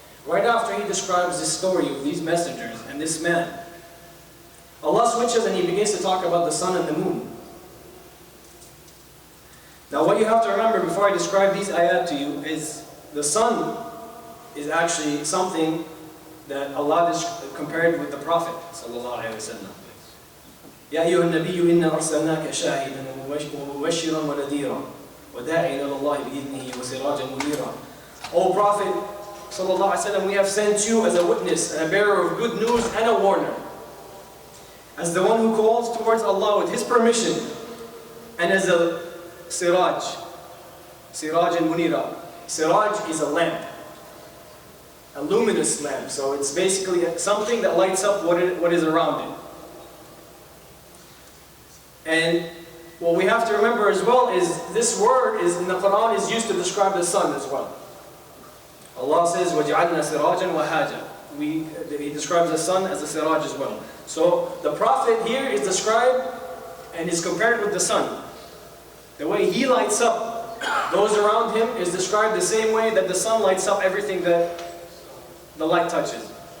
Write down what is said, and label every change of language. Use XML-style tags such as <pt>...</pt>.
<en>Right after He describes this story of these messengers and this man, Allah switches and He begins to talk about the sun and the moon. Now what you have to remember before I describe these ayat to you is the sun is actually something that Allah compared with the Prophet sallallahu alaihi wasallam.</en> <ar>يا أيها النبي إنا أرسلناك شاهدا ومبشرا ونذيرا وداعيا إلى الله بإذنه وسراجا منيرا.</ar> <en>O Prophet sallallahu alaihi wasallam, we have sent you as a witness and a bearer of good news and a warner, as the one who calls towards Allah with His permission, and as a siraj and munira. Siraj is a lamp, a luminous lamp, so it's basically something that lights up what is around it. And what we have to remember as well is this word is in the Quran is used to describe the sun as well. Allah says,</en> <ar>وَجَعَلْنَا سِرَاجًا وَهَاجًا.</ar> <en>He describes the sun as a siraj as well. So the Prophet here is described and is compared with the sun. The way he lights up those around him is described the same way that the sun lights up everything that the light touches.</en>